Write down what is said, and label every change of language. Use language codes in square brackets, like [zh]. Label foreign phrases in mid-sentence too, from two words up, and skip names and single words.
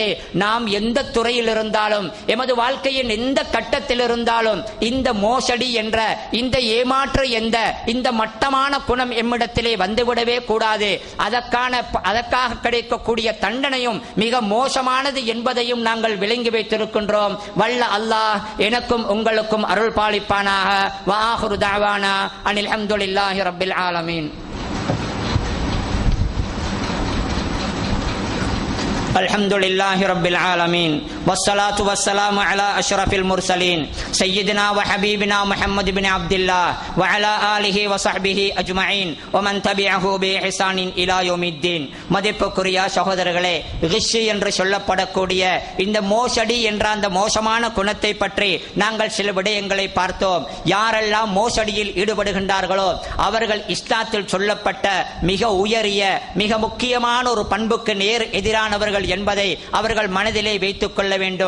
[ta] நாம் எந்த துறையில் இருந்தாலும், எமது வாழ்க்கையின் எந்த கட்டத்தில் இருந்தாலும் இந்த மோசடி என்ற இந்த ஏமாற்று இந்த மட்டமான குணம் எம்மிடத்திலே வந்துவிடவே கூடாது. அதற்காக கிடைக்கக்கூடிய தண்டனையும் மிக மோசமானது என்பதையும் நாங்கள் விளங்கி வைத்திருக்கின்றோம். வல்ல அல்லாஹ் எனக்கும் உங்களுக்கும் அருள் பாலிப்பானாக. [ar] وآخر دعوانا أن الحمد لله رب العالمين. الحمد لله رب العالمين والصلاة والسلام على أشرف المرسلين سيدنا وحبيبنا محمد بن عبد الله وعلى آله وصحبه أجمعين ومن تبعه بإحسان إلى يوم الدين. [ta] மதிப்புக்குரிய சகோதரர்களே, ரிஷி என்று சொல்லப்படக்கூடிய இந்த மோசடி என்ற அந்த மோசமான குணத்தை பற்றி நாங்கள் சில விடயங்களை பார்த்தோம். யாரெல்லாம் மோசடியில் ஈடுபடுகின்றார்களோ அவர்கள் இஸ்லாத்தில் சொல்லப்பட்ட மிக உயரிய மிக முக்கியமான ஒரு பண்புக்கு நேர் எதிரானவர்கள் என்பதை அவர்கள் மனதிலே வைத்துக் கொள்ள வேண்டும்.